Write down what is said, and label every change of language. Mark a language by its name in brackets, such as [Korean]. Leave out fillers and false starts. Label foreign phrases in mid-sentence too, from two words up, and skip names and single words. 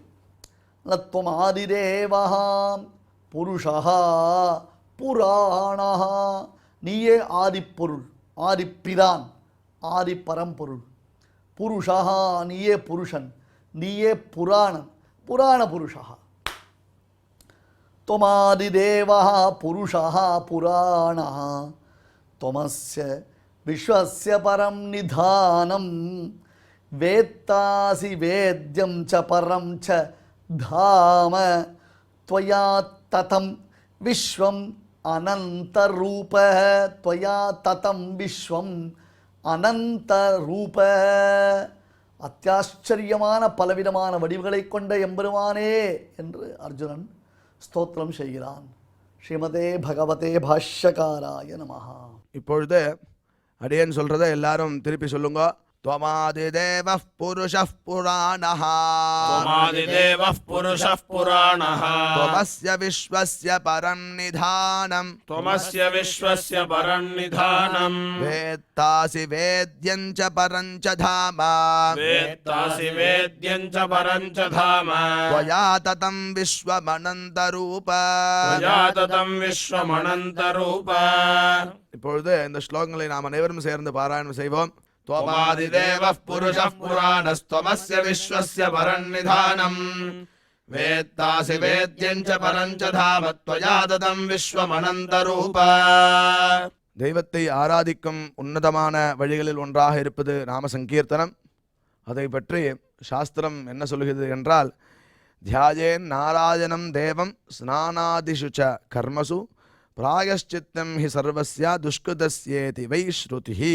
[Sanskrit] नत्वम् आदिदेवहा पुरुषा पुराणा. [Tamil] நீயே ஆதிப்பொருள், ஆதிப்பிரான், ஆதி பரம்பொருள். புருஷா நீயே புருஷன், நீயே புராணன், [Sanskrit] पुराण पुरुषा. त्वमादिदेवः पुरुषः पुराणः त्वमस्य विश्वस्य परं निधानं वेत्तासि वेद्यं च परं च धाम त्वया ततं विश्वम् अनन्तरूपः त्वया ततं विश्वम् अनन्तरूपः. [Tamil] அத்தியாச்சரியமான பலவிதமான வடிவுகளை கொண்ட எம்பெருமானே என்று அர்ஜுனன் ஸ்தோத்திரம் செய்கிறான். [Sanskrit] श्रीमते भगवते भाष्यकाराय नमः. [Tamil] இப்பொழுது அடியேன் சொல்றதை எல்லாரும் திருப்பி சொல்லுங்க. [Sanskrit] त्वमादिदेवः पुरुषः पुराणः त्वमादिदेवः पुरुषः पुराणः त्वमस्य विश्वस्य परं निधानम् त्वमस्य विश्वस्य परन्निधानम् वेत्तासि वेद्यं च परं च धाम वेत्तासि वेद्यं च परं च धाम त्वया ततं विश्वमनन्तरूप. त्वया ततं विश्वमनन्तरूप. [Tamil] இப்பொழுது இந்த ஸ்லோகங்களை நாம் அனைவரும் சேர்ந்து பாராயணம் செய்வோம். [Sanskrit] त्वमादिदेवः पुरुषः पुराणस्त्वमस्य विश्वस्य परन्निधानम् वेत्तासि वेद्यं च परं च धाम त्वया ततं विश्वमनन्तरूप. [Tamil] தெய்வத்தை ஆராதிக்கும் உன்னதமான வழிகளில் ஒன்றாக இருப்பது நாம சங்கீர்த்தனம். அதை பற்றி சாஸ்திரம் என்ன சொல்கிறது என்றால், [Sanskrit] ध्यायेन् नारायणं देवं स्नानादिषु च कर्मसु प्रायश्चित्तं हि सर्वस्य दुष्कृतस्येति वै श्रुतिः.